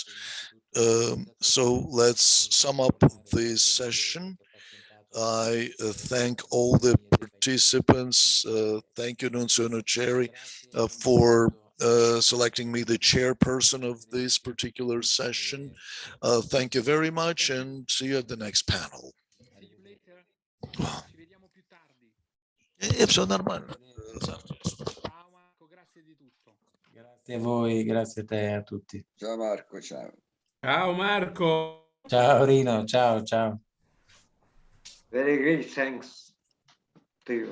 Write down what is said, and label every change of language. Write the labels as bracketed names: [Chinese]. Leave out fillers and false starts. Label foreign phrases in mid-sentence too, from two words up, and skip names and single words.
[English] So let's sum up this session. I thank all the participants. Thank you, Nunzio Noceri, for selecting me the chairperson of this particular session. Thank you very much, and see you at the next panel. [Russian] Все нормально. [Italian] Grazie a voi, grazie a te, a tutti. Ciao Marco, ciao. Ciao Marco. Ciao Rino, ciao, ciao. [English] Very great, thanks to you.